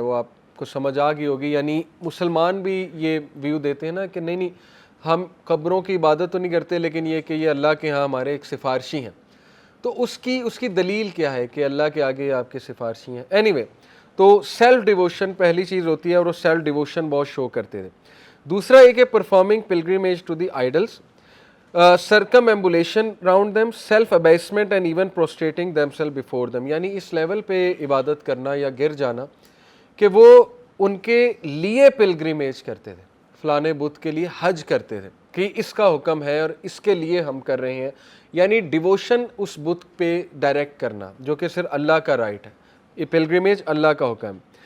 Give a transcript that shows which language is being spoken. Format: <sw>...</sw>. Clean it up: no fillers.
<ur>وہ آپ کو سمجھ آ گئی ہوگی, یعنی مسلمان بھی یہ ویو دیتے ہیں نا کہ نہیں ہم قبروں کی عبادت تو نہیں کرتے, لیکن یہ کہ یہ اللہ کے ہاں ہمارے ایک سفارشی ہیں. تو اس کی دلیل کیا ہے کہ اللہ کے آگے آپ کے سفارشی ہیں. اینی وے, تو سیلف ڈیووشن پہلی چیز ہوتی ہے, اور وہ سیلف ڈیووشن بہت شو کرتے تھے. دوسرا یہ کہ</ur> <en>Performing pilgrimage to the idols, circumambulation round them, self abasement and even prostrating themselves before them.</en> <ur>یعنی اس لیول پہ عبادت کرنا یا گر جانا کہ وہ ان کے لیے پلگریمیج کرتے تھے, فلانے بت کے لیے حج کرتے تھے کہ اس کا حکم ہے اور اس کے لیے ہم کر رہے ہیں. یعنی ڈیووشن اس بت پہ ڈائریکٹ کرنا جو کہ صرف اللہ کا رائٹ ہے, یہ پلگریمیج اللہ کا حکم.</ur>